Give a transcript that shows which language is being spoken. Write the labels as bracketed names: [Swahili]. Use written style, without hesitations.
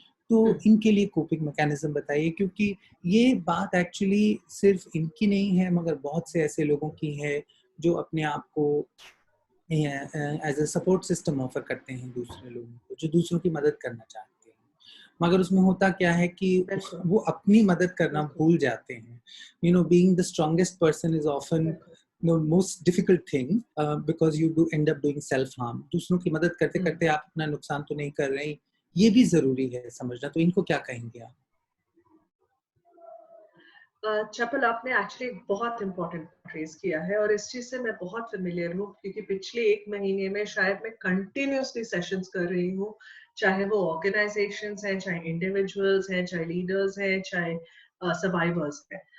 [Hindi] तो इनके लिए कोपिंग मैकेनिज्म बताइए, क्योंकि ये बात एक्चुअली सिर्फ इनकी नहीं है, मगर बहुत से ऐसे लोगों की है जो अपने आप को as a support system offer करते हैं दूसरे लोगों को, जो दूसरों की मदद करना चाहते हैं, मगर उसमें होता क्या है कि वो अपनी मदद करना भूल जाते हैं। [English] You know, being the strongest person is often the most difficult thing because you do end up doing self harm. [Hindi] दूसरों की मदद करते करते आप अपना नुकसान तो नहीं कर रहे हैं, ये भी जरूरी है समझना। तो इनको क्या कहेंगे आप? चपल, आपने एक्चुअली बहुत इंपॉर्टेंट रेज किया है, और इस चीज से मैं बहुत फेमिलियर हूँ, क्योंकि पिछले 1 महीने में शायद मैं कंटिन्यूसली सेशंस कर रही हूँ, चाहे वो ऑर्गेनाइजेशंस हैं, चाहे इंडिविजुअल्स हैं, चाहे लीडर्स हैं, चाहे सर्वाइवर्स हैं।